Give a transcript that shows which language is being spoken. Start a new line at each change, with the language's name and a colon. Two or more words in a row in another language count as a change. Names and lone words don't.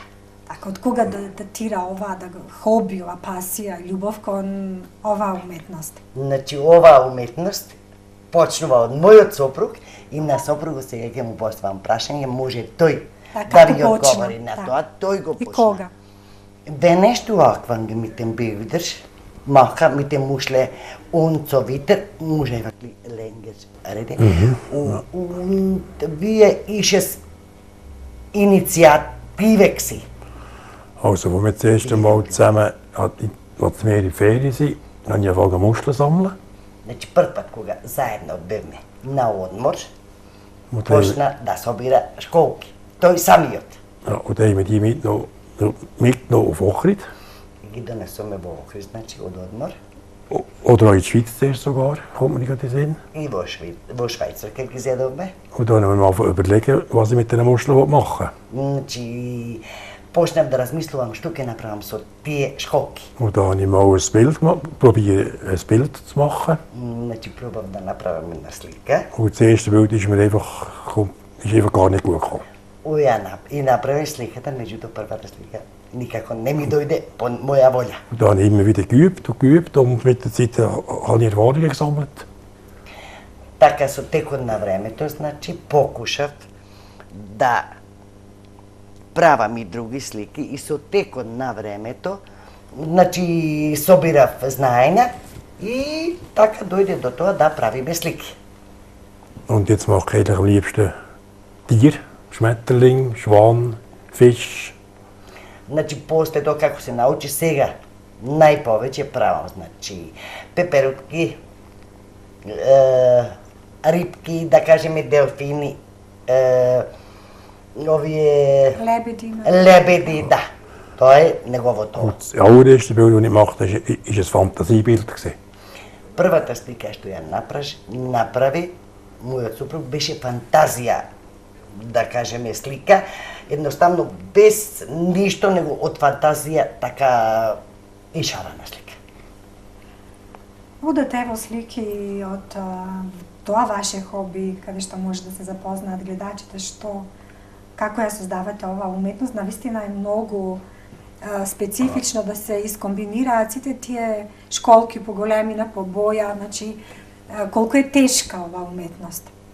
Macedonian: Така, од кога датира ова хоби, ова пасија, љубов кон оваа уметност? Значи, оваа уметност почнува од мојот сопруг и на сопругот сега ќе му поставам прашање, може тој да ви одговори на тоа, тој го почна. И кога?
German: Wenn du angefangen mit den Bildern machen, mit dem Muscheln und so weiter, muss einfach länger reden. Und wie ist es Initiative gewesen? Also, als wir das erste Mal zusammen, als wir in der Ferien sind, haben wir angefangen Muscheln zu sammeln.
Macedonian: Значи, прв пат кога заедно бевме на одмор, почна да собира школки. Тој самиот.
German: Ja, und dann haben wir die mitgenommen auf Ochrid.
Macedonian: Ги донесоме во Охрид, значи од одмор.
German: Oder auch in die Schweiz zuerst sogar, kommt mir gerade in den Sinn.
Macedonian: И во Швајцарка ги зедовме.
German: Und dann haben wir mal überlegen, was ich mit diesen Muscheln machen will.
Macedonian: Значи, почнав да размислувам што ќе направам со тие школки.
German: Und dann habe ich mal ein Bild gemacht, probiert ein Bild zu machen.
Macedonian: Значи, пробав да направам една слика.
German: Und das erste Bild ist mir einfach gar nicht gut gekommen.
Macedonian: И направив сликата, меѓуто првата слика никако не ми дојде по моја волја.
German: Und dann habe ich immer wieder geübt und mit der Zeit habe ich Erfahrungen gesammelt.
Macedonian: Така со текот на времето, значи, покушав да правам и други слики и со текот на времето, значи, собирав знаења и така дојде до тоа да правиме слики.
German: Und jetzt mache ich eigentlich am liebsten Tier, Schmetterling, Schwan, Fisch.
Macedonian: Значи, после тоа како се научи сега, најповеќе правам, значи, пеперутки, рибки, да кажеме делфини, овие... Лебеди, да. Тоа е неговото.
German: Das allererste Bild, das ich gemacht habe, war ein Fantasiebild.
Macedonian: Првата слика што ја направи мојот супруг беше фантазија, да кажеме, слика, едноставно без ништо него од фантазија така ишарана слика. Одете во слики од тоа ваше хоби, каде што може да се запознаат гледачите, како ја создавате оваа уметност, навистина е многу специфично да се искомбинираат сите тие школки по големина, по боја, значи колку е тешка оваа уметност.